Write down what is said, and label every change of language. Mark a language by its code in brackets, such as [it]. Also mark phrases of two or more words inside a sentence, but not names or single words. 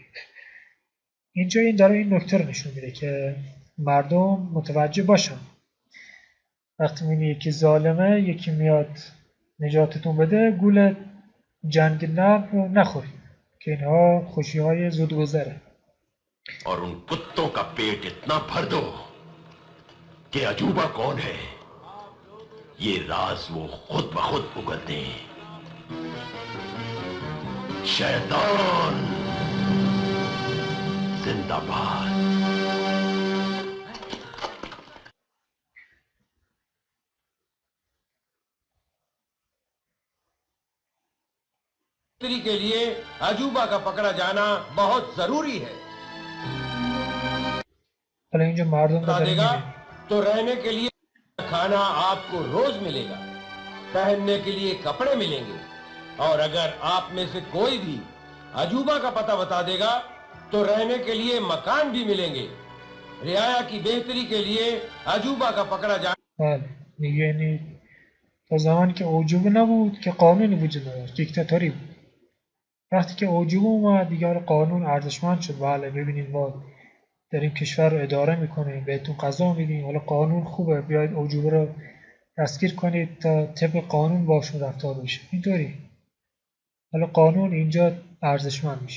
[fa] اینجا این داره این نکته رو نشون میده که مردم متوجه باشن وقتی میبینی یکی ظالمه یکی میاد نجاتتون بده گول جنگ نرم رو نخورید که اینها خوشی های زود گذره. [hi] और उन कुत्तों का पेट इतना भर दो कि अजूबा कौन है ये राज वो खुद ब खुद उगल दें। शैतान जिंदाबाद। स्त्री के लिए अजूबा का पकड़ा जाना बहुत जरूरी है। [fa] حالا اینجا مردم [hi] बता [fa] رو داره [hi] देगा [fa] می‌بینه. [hi] तो रहने के लिए खाना आपको रोज मिलेगा, पहनने के लिए कपड़े मिलेंगे, और अगर आप में से कोई भी अजूबा का पता बता देगा तो रहने के लिए मकान भी मिलेंगे। रियाया की बेहतरी के लिए अजूबा का पकड़ा जाना [fa] بله دیگه یعنی تا زمانی که اوجوبه نبود که قانونی وجود نداشت، دیکتاتوری بود. وقتی که اوجوبه اومد دیگه حالا قانون ارزشمند شد. بله ببینید ما داریم کشور رو اداره میکنیم، بهتون قضا میدیم، حالا قانون خوبه، بیاید اوجوبه رو دستگیر کنید تا طبق قانون باشون رفتار بشه. اینطوری حالا قانون اینجا ارزشمند میشه.